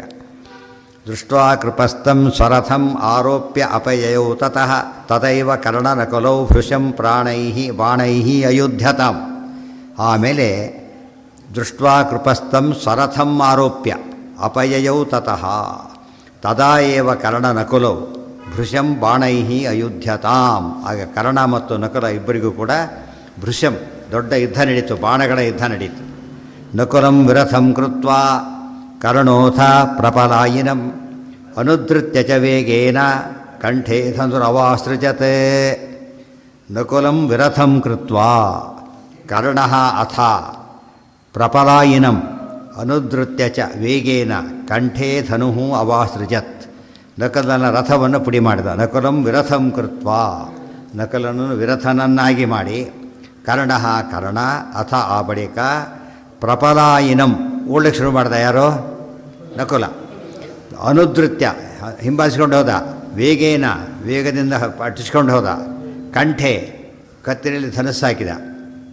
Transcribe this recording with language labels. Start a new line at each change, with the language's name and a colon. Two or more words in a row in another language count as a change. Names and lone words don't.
Sanskrit: ದೃಷ್ಟ್ವಾ ಕೃಪಸ್ಥಂ ಸ್ವರಥಂ ಆರೋಪ್ಯ ಅಪಯಯೌ ತತಃ ತದೈವ ಕರ್ಣನಕುಲೌ ಭೃಶಂ ಬಾಣೈಃ ಅಯುಧ್ಯತಾಂ. ಆಮೇಲೆ ದೃಷ್ಟ್ವಾ ಕೃಪಸ್ಥಂ ಸ್ವರಥಂ ಆರೋಪ್ಯ ಅಪಯಯೌ ತತಃ ತದಾ ಏವ ಕರ್ಣನಕುಲೌ ಭೃಶಂ ಬಾಣೈಃ ಅಯುಧ್ಯತಾಂ.
Kannada: ಆಗ ಕರ್ಣ ಮತ್ತು ನಕುಲ ಇಬ್ಬರಿಗೂ ಕೂಡ ಭೃಶಂ ದೊಡ್ಡ ಯುದ್ಧ ನಡೀತು, ಬಾಣಗಳ ಯುದ್ಧ ನಡೀತು.
Sanskrit: ನಕುಲಂ ವಿರಥಂ ಕೃತ್ವಾ ಕರ್ಣೋಥ ಪ್ರಪಲಾಯಿನಂ ಅನುಧೃತ್ಯ ಚ ವೇಗೇನ ಕಂಠೇ ಧನುರವಾಸೃಜತ್. ನಕುಲಂ ವಿರಥಂ ಕೃತ್ವಾ ಕರ್ಣಃ ಅಥ ಪ್ರಪಲಾಯಿನಂ ಅನುಧೃತ್ಯ ಚ ವೇಗೇನ ಕಂಠೇ ಧನು ಅವಾಸೃಜತ್.
Kannada: ನಕಲನ ರಥವನ್ನು ಪುಡಿ ಮಾಡಿದ.
Sanskrit: ನಕುಲಂ ವಿರಥಂ ಕೃತ್ವಾ,
Kannada: ನಕಲನನ್ನು ವಿರಥನನ್ನಾಗಿ ಮಾಡಿ, ಕರ್ಣಃ ಕರ್ಣ ಅಥ ಆ ಬಳಿಕ ಪ್ರಪಲಾಯಿನಂ ಓಡ್ಲಿಕ್ಕೆ ಶುರು ಮಾಡ್ದ. ಯಾರೋ? ನಕುಲ. ಅನುಧೃತ್ಯ ಹಿಂಬಾಲಿಸ್ಕೊಂಡು ಹೋದ, ವೇಗೇನ ವೇಗದಿಂದ ಅಟ್ಟಿಸ್ಕೊಂಡು ಹೋದ, ಕಂಠೆ ಕತ್ತಿನಲ್ಲಿ ಧನಸ್ಸಾಕಿದ, ಎಳೆದಾಡ್ದ.